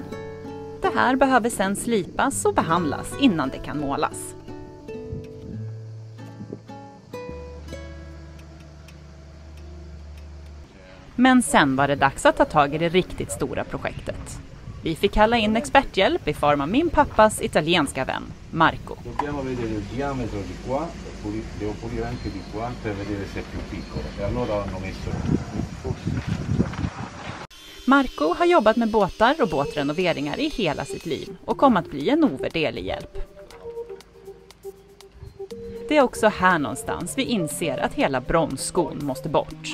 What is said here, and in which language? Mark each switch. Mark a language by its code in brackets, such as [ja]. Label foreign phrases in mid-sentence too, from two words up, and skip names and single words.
[sv] Det här behöver sedan slipas och behandlas innan det kan målas. Men sen var det dags att ta tag i det riktigt stora projektet. Vi fick kalla in experthjälp i form av min pappas italienska vän, Marco. [it] Dobbiamo vedere il diametro di qua, devo pulire anche di qua per vedere se è più piccolo. E allora hanno messo [sv] Marco har jobbat med båtar och båtrenoveringar i hela sitt liv och kom att bli en ovärderlig hjälp. Det är också här någonstans vi inser att hela bromsskon måste bort.